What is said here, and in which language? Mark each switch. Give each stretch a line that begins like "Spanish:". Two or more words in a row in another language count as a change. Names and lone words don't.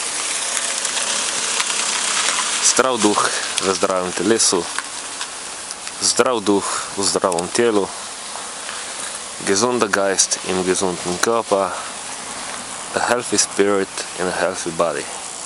Slovenian: Zdrav duh v zdravem telesu, zdrav duh v zdravem telu,
German: gesunder Geist im gesunden Körper,
English: a healthy spirit in a healthy body.